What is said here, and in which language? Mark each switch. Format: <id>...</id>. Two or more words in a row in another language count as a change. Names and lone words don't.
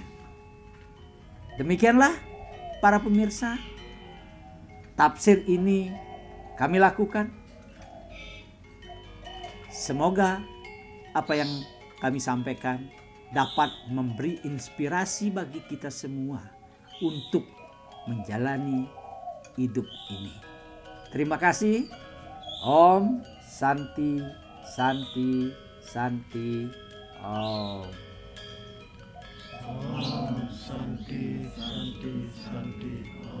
<id>Demikianlah para pemirsa, tafsir ini kami lakukan. Semoga apa yang kami sampaikan dapat memberi inspirasi bagi kita semua untuk menjalani hidup ini. Terima kasih.</id> <sa>Om Santi Santi Santi Om. Om Santi Santi Santi</sa>